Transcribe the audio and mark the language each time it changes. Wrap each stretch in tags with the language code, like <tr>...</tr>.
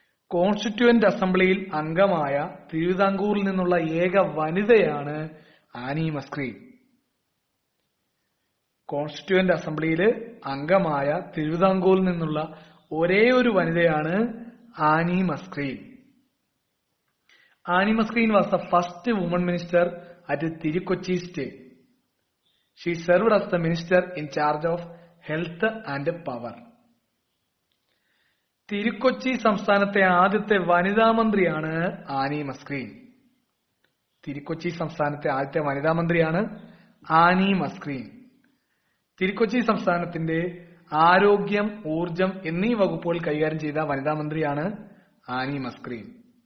<ml>Constituent അസംബ്ലിയിൽ അംഗമായ തിരുവിതാംകൂറിൽ നിന്നുള്ള ഏക വനിതയാണ് ആനി മസ്ക്രീൻ. കോൺസ്റ്റിറ്റ്യൂവന്റ് അസംബ്ലിയിൽ അംഗമായ തിരുവിതാംകൂറിൽ നിന്നുള്ള ഒരേ ഒരു വനിതയാണ്</ml> <en>Annie Musgrave. Annie Musgrave was the first woman minister at Tirukochi state. She served as the minister in charge of health and power.</en> <ml>Thiru-Kochi സംസ്ഥാനത്തെ ആദ്യത്തെ വനിതാ മന്ത്രിയാണ് ആനി മസ്ക്രീൻ. തിരുക്കൊച്ചി സംസ്ഥാനത്തെ ആദ്യത്തെ വനിതാ മന്ത്രിയാണ് ആനി മസ്ക്രീൻ. തിരുക്കൊച്ചി സംസ്ഥാനത്തിന്റെ ആരോഗ്യം, ഊർജം എന്നീ വകുപ്പുകൾ കൈകാര്യം ചെയ്ത വനിതാ മന്ത്രിയാണ് ആനി മസ്ക്രീൻ.</ml>